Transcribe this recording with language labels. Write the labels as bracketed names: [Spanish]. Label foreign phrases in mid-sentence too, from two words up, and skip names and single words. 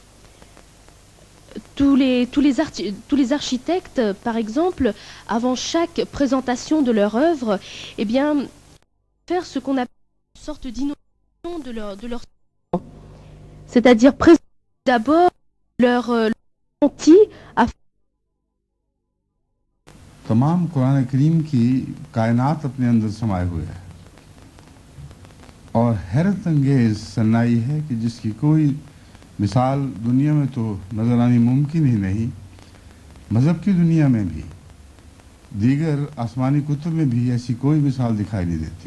[French] Tous les architectes, par exemple, avant chaque présentation de leur œuvre, eh bien, faire ce qu'on appelle une sorte d'inauguration de leur c'est-à-dire présenter d'abord leur ressenti afin [Urdu] تمام قرآن کریم کی کائنات اپنے اندر سمائے ہوئے ہے اور حیرت انگیز صناعی ہے کہ جس کی کوئی مثال دنیا میں تو نظر آنی ممکن ہی نہیں، مذہب کی دنیا میں بھی، دیگر آسمانی کتب میں بھی ایسی کوئی مثال دکھائی نہیں دیتی.